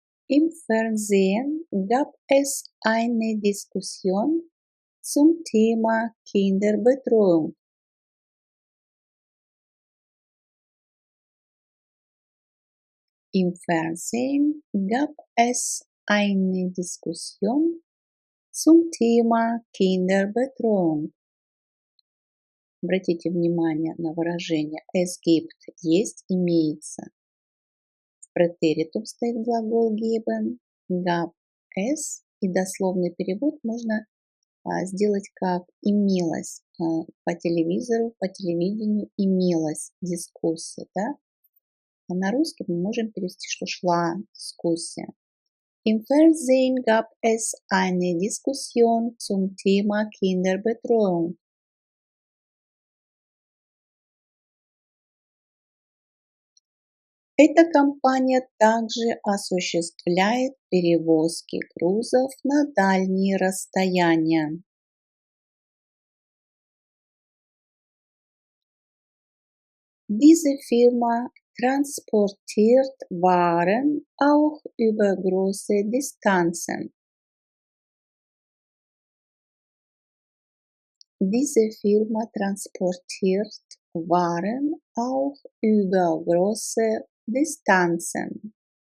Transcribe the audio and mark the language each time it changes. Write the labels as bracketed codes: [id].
[de] Im Fernsehen gab es eine Diskussion zum Thema Kinderbetreuung. Im Fernsehen gab es eine Diskussion zum Thema Kinderbetreuung. [ru] Обратите внимание на выражение [de] es gibt, [ru] есть, имеется. В претеритум стоит глагол geben, [de] gab es, [ru] и дословный перевод можно сделать как имелось. По телевизору, по телевидению имелась дискуссия, да? А на русский мы можем перевести, что шла дискуссия. [de] Im Fernsehen gab es eine Diskussion zum Thema Kinderbetreuung. [ru] Эта компания также осуществляет перевозки грузов на дальние расстояния. [de] Diese Firma transportiert Waren auch über große Distanzen. Diese Firma transportiert Waren auch über große Distanzen.